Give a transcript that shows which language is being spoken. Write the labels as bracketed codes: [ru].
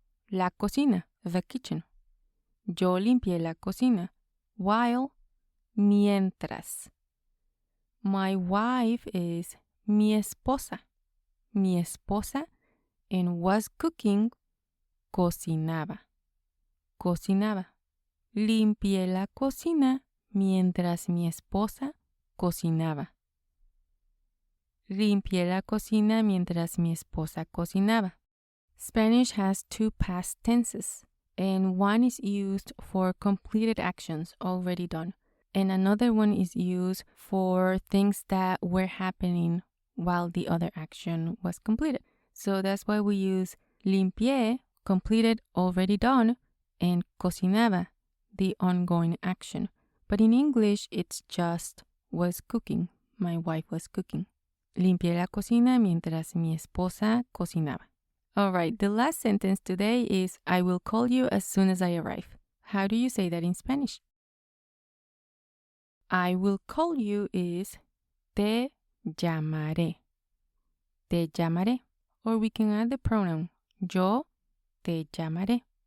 [es] La cocina, [en] the kitchen. [es] Yo limpié la cocina. [en] While, mientras. My wife is [es] mi esposa. Mi esposa [en] and was cooking, [es] cocinaba. Cocinaba. Limpié la cocina mientras mi esposa cocinaba. Limpié la cocina mientras mi esposa cocinaba. [en] Spanish has two past tenses, and one is used for completed actions already done, and another one is used for things that were happening while the other action was completed. So that's why we use limpié, completed, already done, and cocinaba, the ongoing action. But in English, it's just was cooking. My wife was cooking. [es] Limpié la cocina mientras mi esposa cocinaba. [en] All right, the last sentence today is I will call you as soon as I arrive. How do you say that in Spanish? I will call you is [es] Te llamaré. Te llamaré. [en] Or we can add the pronoun [es] yo te llamaré.